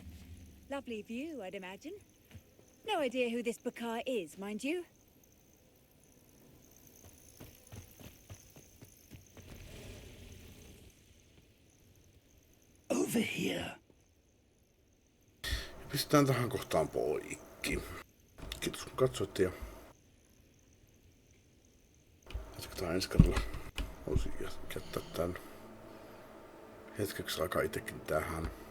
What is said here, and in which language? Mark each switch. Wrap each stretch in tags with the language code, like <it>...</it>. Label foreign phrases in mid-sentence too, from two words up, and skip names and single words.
<en>Lovely view, I'd imagine. No idea who this Bakar is, mind you. Over here.</en> <fi>Pistetään tähän kohtaan poikki. Kiitos kun katsoitte ja jatketaan ensi kerralla. Voisin jättää tän hetkeksi aikaa itekin tähän.</fi>